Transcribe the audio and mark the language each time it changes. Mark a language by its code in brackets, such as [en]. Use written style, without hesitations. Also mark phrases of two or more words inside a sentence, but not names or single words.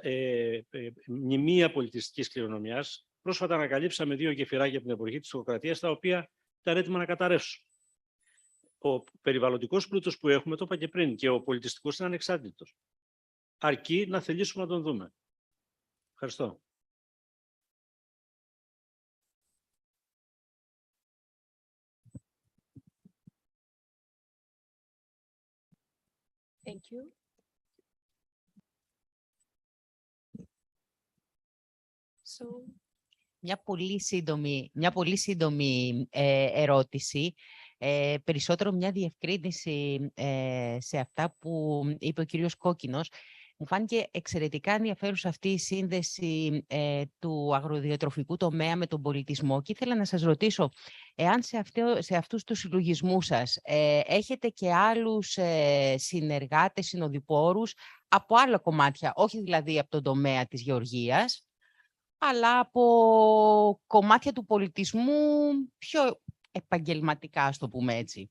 [el] Μνημεία πολιτιστικής κληρονομιάς. Πρόσφατα ανακαλύψαμε 2 γεφυράκια από την εποχή της Σοκρατίας, τα οποία ήταν έτοιμα να καταρρεύσουν. Ο περιβαλλοντικός πλούτος που έχουμε, το είπα και πριν, και ο πολιτιστικός είναι ανεξάρτητος. Αρκεί να θελήσουμε να τον δούμε. Ευχαριστώ. [en] Thank you. So, [el] μια πολύ σύντομη ερώτηση, περισσότερο μια διευκρίνηση σε αυτά που είπε ο κύριος Κόκκινος. Μου φάνηκε εξαιρετικά ενδιαφέρουσα αυτή η σύνδεση του αγροδιατροφικού τομέα με τον πολιτισμό και ήθελα να σας ρωτήσω εάν σε αυτούς τους συλλογισμούς σας έχετε και άλλους συνεργάτες, συνοδοιπόρους από άλλα κομμάτια, όχι δηλαδή από τον τομέα της γεωργίας, αλλά από κομμάτια του πολιτισμού πιο επαγγελματικά, ας το πούμε έτσι.